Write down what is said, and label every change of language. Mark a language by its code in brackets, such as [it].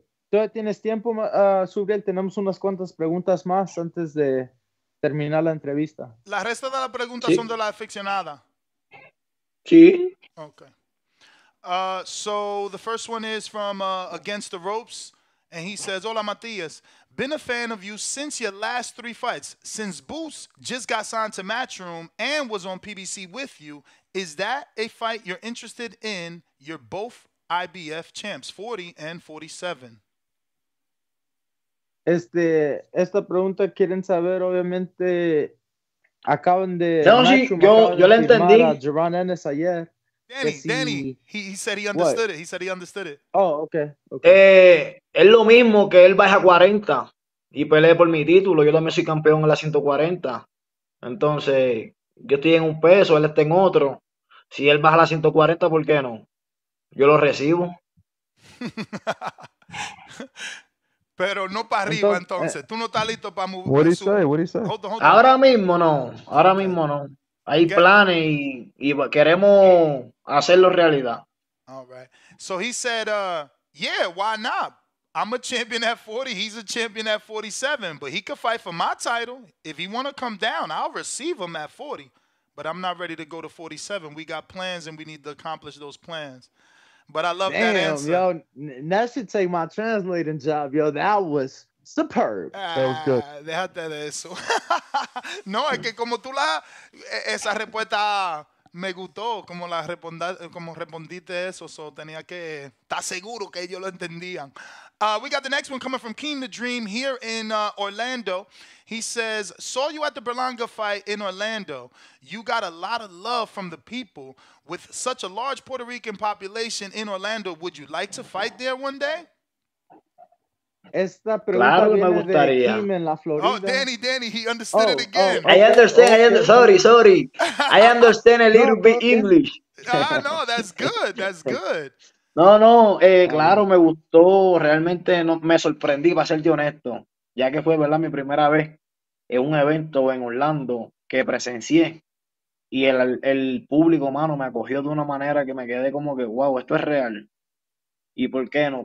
[es] Todavía tienes tiempo, Subriel. Tenemos unas cuantas preguntas más antes de terminar la entrevista. La resta de las preguntas son de la aficionada. Sí. [en] Okay. So the first one is from Against the Ropes, and he says, "Hola Matias, been a fan of you since your last 3 fights. Since Boost just got signed to Matchroom and was on PBC with you, is that a fight you're interested in? You're both IBF champs, 40 and 47." [es] Esta pregunta quieren saber, obviamente, acaban de No, sí, yo la entendí. a Jerron Ennis ayer. [en] Danny, he said he understood it. He said he understood it. Oh, okay. [es] Es lo mismo que él baja a 40 y pelee por mi título. Yo también soy campeón en la 140. Entonces, yo estoy en un peso, él está en otro. Si él baja a la 140, ¿por qué no? Yo lo recibo. Pero no para arriba, entonces. Tú no estás listo para mover. [en] What do you say? What do you say? Hold on. [es] Ahora mismo no. Ahora mismo no. Hay planes y queremos hacerlo realidad. [en] All right. So he said, yeah, why not? I'm a champion at 40. He's a champion at 47. But he could fight for my title. If he want to come down, I'll receive him at 40. But I'm not ready to go to 47. We got plans, and we need to accomplish those plans. But I love that answer. Yo, that should take my translating job, yo. That was superb. That was good. [es] Déjate de eso. No, es que como tú esa respuesta me gustó, como respondiste eso, so tenía que estar seguro que ellos lo entendían. [en] We got the next one coming from Keen the Dream here in Orlando. He says, saw you at the Berlanga fight in Orlando. You got a lot of love from the people. With such a large Puerto Rican population in Orlando, would you like to fight there one day? [es] Esta pregunta claro, me gustaría. De Kim en la Florida. [en] Oh, Danny, he understood it again. I understand. Sorry. I understand a little bit English. No, that's good. That's good. [es] No, claro, me gustó. Realmente no, me sorprendí, para serte honesto, ya que fue, ¿verdad?, mi primera vez en un evento en Orlando que presencié. Y el público, mano, me acogió de una manera que me quedé como que, wow, esto es real. ¿Y por qué no?